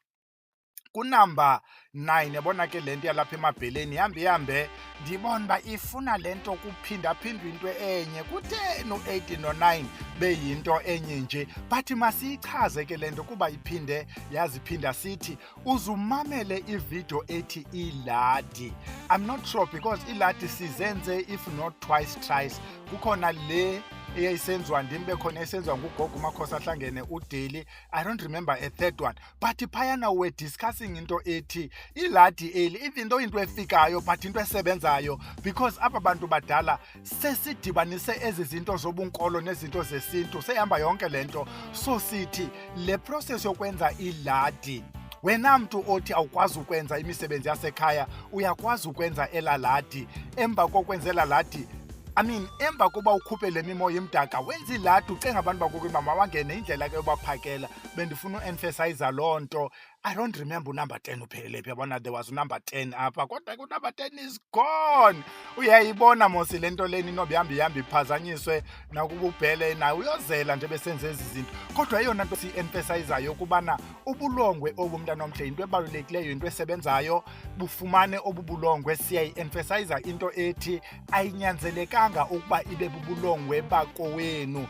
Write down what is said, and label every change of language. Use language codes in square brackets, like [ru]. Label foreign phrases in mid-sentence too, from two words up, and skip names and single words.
[xh] Kunumber 9, yabona ke le nto yalapha emabheleni ihambe ndibona uba ifuna le nto kuphindaphindwa into enye. Ku-10, no-8 no-9 beyinto enye nje, but masiyichaze ke le nto kuba iphinde yaziphinda sithi uzumamele ividiyo ethi iladi. [en] I'm not sure because [xh] iladi sizenze [en] if not twice thrice. [xh] Kukhona le eyayisenziwa ndim, bekhona esenziwa ngugogo uMakhosi ahlangene uDeli. [en] I don't remember a third one, but [xh] phayana [en] we're discussing [xh] into ethi iladi eli, [en] even though [xh] into efikayo but into esebenzayo, because aba bantu badala sesidibanise ezi zinto zobunkolo nezinto zesintu, sehamba yonke le nto. So sithi le process yokwenza iladi, wena mntu othi awukwazi ukwenza imisebenzi yasekhaya, uyakwazi ukwenza elaladi. Emva kokwenza elaladi, emva koba ukhuphe le mimoya imdaka, wenza iladi, ucenga abantu bakokwini mabangene indlela ke yobaphakela. Bendifuna u-emphasize loo nto. [en] I don't remember [xh] unumber 10 uphelele phi. Yabona [en] there was [xh] unumber 10 apha, kodwa ke unumber 10 [en] is gone. [xh] Uyayibona mosi le nto leni inoba ihamba iphazanyiswe nakuba ubhele nayo uyozela nje besenze ezi zinto. Kodwa eyona nto si-emphasizayo ukubana ubulongwe obu mntana omhle yinto ebalulekileyo, into esebenzayo. Bufumane obubulongwe, siyayi-emphasiza into ethi ayinyanzelekanga ukuba ibe bubulongwe bakowenu.